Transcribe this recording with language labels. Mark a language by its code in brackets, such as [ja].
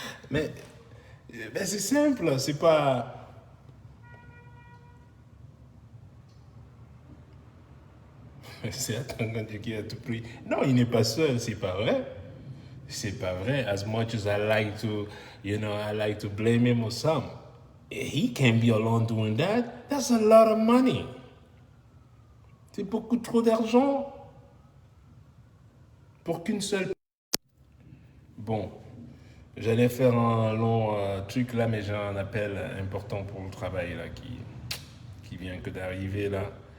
[fr] mais c'est simple, c'est pas. C'est attends qui a tout pris. Non, il n'est pas seul, c'est pas vrai. C'est pas vrai. [en] As much as I like to, I like to blame him or some. He can't be alone doing that. That's a lot of money. [fr] C'est beaucoup trop d'argent pour qu'une seule. Bon, j'allais faire un long truc là, mais j'ai un appel important pour le travail là qui vient que d'arriver là.